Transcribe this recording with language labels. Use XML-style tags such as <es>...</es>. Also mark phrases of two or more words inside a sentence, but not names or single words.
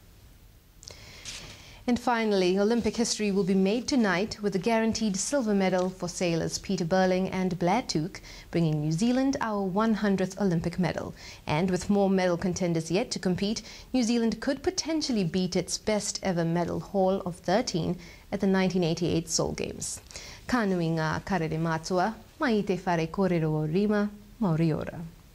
<en>And finally, Olympic history will be made tonight with a guaranteed silver medal for sailors Peter Burling and Blair Tuke, bringing New Zealand our 100th Olympic medal. And with more medal contenders yet to compete, New Zealand could potentially beat its best ever medal haul of 13 at the 1988 Seoul Games.</en> <mi>Ka nui ngā karere mātua, mai te whare kōrero o rima, mauri ora.</mi>